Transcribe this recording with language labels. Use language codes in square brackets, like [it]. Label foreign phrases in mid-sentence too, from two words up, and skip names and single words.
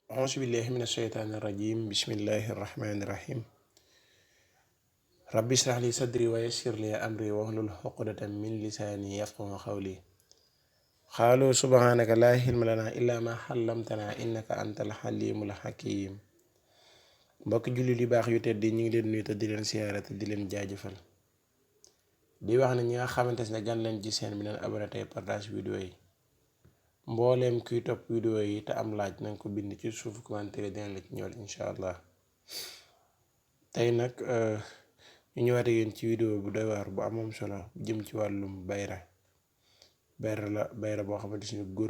[ar] أعوذ بالله من الشيطان الرجيم بسم الله الرحمن الرحيم رب اشرح لي صدري ويسر لي أمري واحلل عقدة من لساني يفقهوا قولي قالوا سبحانك لا علم لنا إلا ما علمتنا إنك أنت الحليم الحكيم [wo] mbokk julli li baax yu tedd ñi ngi leen nuyu te di leen siyaare te di leen jaajëfal di wax ne ñi nga xamante ne gan leen ci seen bi leen abonné tey [fr] partage vidéo [wo] yi mbooleem kuy topp vidéo yi te am laaj nañ ko bind ci suuf commentaire dina la ci ñëwal [ar] إن شاء الله [wo] tey nag ñu ñëwaat ak yéen ci vidéo bu doy waar bu amoon solo jëm ci wàllum bayra boo xamante ne góor